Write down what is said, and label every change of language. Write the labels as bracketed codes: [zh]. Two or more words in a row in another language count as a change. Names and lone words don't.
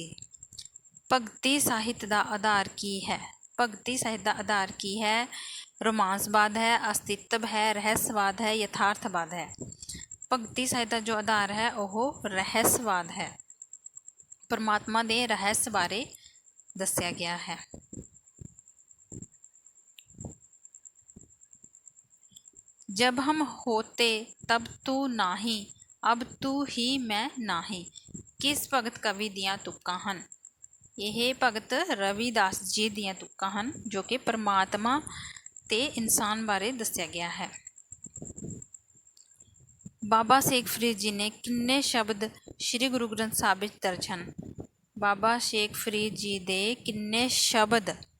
[pa] ਭਗਤੀ ਸਾਹਿਤ ਦਾ ਆਧਾਰ ਕੀ ਹੈ? ਭਗਤੀ ਸਾਹਿਤ ਦਾ ਆਧਾਰ ਕੀ ਹੈ? ਰੋਮਾਂਸਵਾਦ ਹੈ, ਅਸਤਿਤਵ ਹੈ, ਰਹੱਸਵਾਦ ਹੈ, ਯਥਾਰਥਵਾਦ ਹੈ। ਭਗਤੀ ਸਾਹਿਤ ਦਾ ਜੋ ਆਧਾਰ ਹੈ ਉਹ ਰਹੱਸਵਾਦ ਹੈ। ਪਰਮਾਤਮਾ ਦੇ ਰਹੱਸ ਬਾਰੇ ਦੱਸਿਆ ਗਿਆ ਹੈ। [hi] जब हम होते तब तू नाही, अब तू ही मैं नाही। [pa] ਕਿਸ ਭਗਤ ਕਵੀ ਦੀਆਂ ਤੁਕਾਂ ਹਨ? ਇਹ ਭਗਤ ਰਵਿਦਾਸ ਜੀ ਦੀਆਂ ਤੁਕਾਂ ਹਨ ਜੋ ਕਿ ਪਰਮਾਤਮਾ ਤੇ ਇਨਸਾਨ ਬਾਰੇ ਦੱਸਿਆ ਗਿਆ ਹੈ। ਬਾਬਾ ਸ਼ੇਖ ਫਰੀਦ ਜੀ ਨੇ ਕਿੰਨੇ ਸ਼ਬਦ ਸ਼੍ਰੀ ਗੁਰੂ ਗ੍ਰੰਥ ਸਾਹਿਬ ਵਿੱਚ ਦਰਜ ਹਨ? ਬਾਬਾ ਸ਼ੇਖ ਫਰੀਦ ਜੀ ਦੇ ਕਿੰਨੇ ਸ਼ਬਦ?